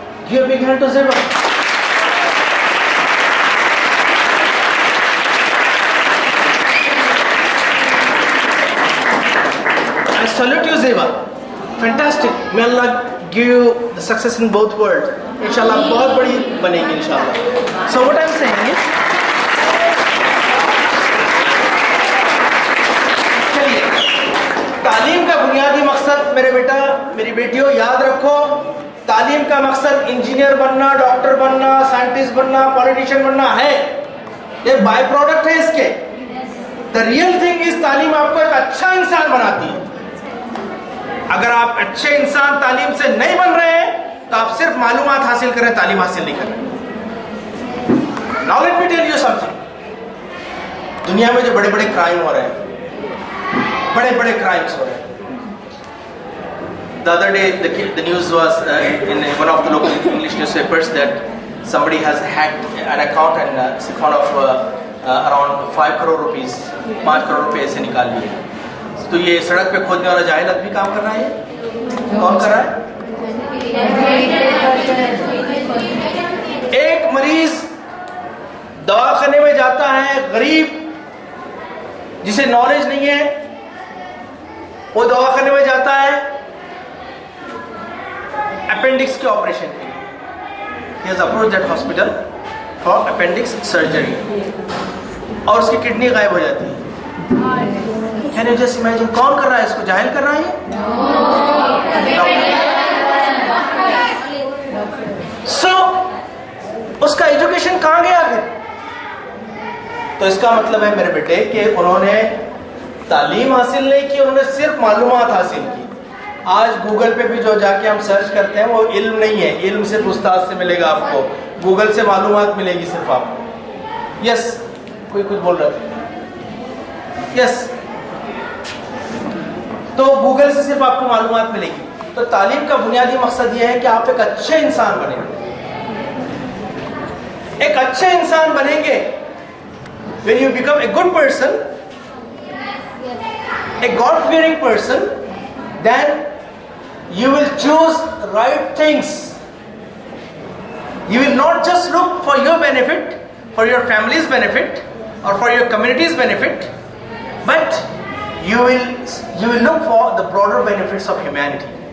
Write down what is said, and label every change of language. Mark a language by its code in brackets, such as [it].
[en] Give a big hand to Zeba. I salute you, Zeba. Fantastic. May Allah give you the success in both worlds. [ur] Inshallah, بہت بڑی بنے گی انشاءاللہ. [en] So what I'm saying is, [ur] چلیے, تعلیم کا بنیادی مقصد میرے بیٹا میری بیٹیوں یاد رکھو. تعلیم کا مقصد انجینئر بننا, ڈاکٹر بننا, سائنٹسٹ بننا, پولیٹیشین بننا ہے. یہ بائی پروڈکٹ ہے اس کے. [en] The real thing is [ur] تعلیم آپ کو ایک اچھا انسان بناتی ہے. اگر آپ اچھے انسان تعلیم سے نہیں بن رہے ہیں تو آپ صرف معلومات حاصل کریں, تعلیم حاصل نہیں کر رہے. [en] Now let me tell you something. [ur] دنیا میں جو بڑے بڑے کرائم ہو رہے ہیں, بڑے بڑے کرائمز ہو رہے ہیں. [en] The other day the news was in one of the local English newspapers that somebody has hacked an account and siphoned off around 5 crore rupees. [ur] 5 crore روپے سے نکال لیے. تو یہ سڑک پہ کھودنے والا جاہل آدمی کام کر رہا ہے. کون کر رہا ہے؟ ایک مریض دواخانے میں جاتا ہے, غریب جسے نالج نہیں ہے, وہ دواخانے میں جاتا ہے اپینڈکس کے آپریشن کے لیے. [en] He has approached that hospital for appendix surgery. [ur] اور اس کی کڈنی غائب ہو جاتی ہے. [en] Can you just imagine [ur] کون کر رہا ہے اس کو؟ جاہل کر رہا ہے. So اس کا ایجوکیشن کہاں گیا پھر؟ تو اس کا مطلب ہے میرے بیٹے کہ انہوں نے تعلیم حاصل نہیں کی, انہوں نے صرف معلومات حاصل کی. آج گوگل پہ بھی جو جا کے ہم سرچ کرتے ہیں وہ علم نہیں ہے. علم صرف استاد سے ملے گا آپ کو, گوگل سے معلومات ملے گی صرف آپ کو. یس, کوئی کچھ بول رہا تھا. یس, تو گوگل سے صرف آپ کو معلومات ملے گی. تو تعلیم کا بنیادی مقصد یہ ہے کہ آپ ایک اچھے انسان بنیں. ایک اچھے انسان بنیں گے. [en] When you become a good person, a God-fearing person, then you will choose right things. You will not just look for your benefit, for your family's benefit, or for your community's benefit, but you will look for the broader benefits of humanity.